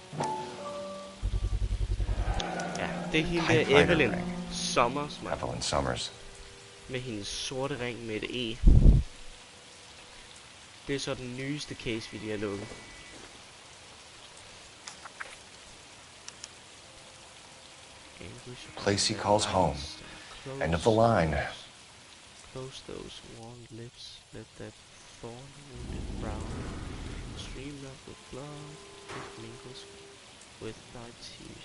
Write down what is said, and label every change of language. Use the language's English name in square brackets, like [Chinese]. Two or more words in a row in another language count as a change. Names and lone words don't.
[Danish] Ja, det er hende der Evelyn Summers med hendes sorte ring med et E. Det er så den nyeste case, vi lige har lukket. [English] Place he calls home. End of the line. Close those warm lips, let that thorn-wounded brow stream up with blood, it mingles with thy tears.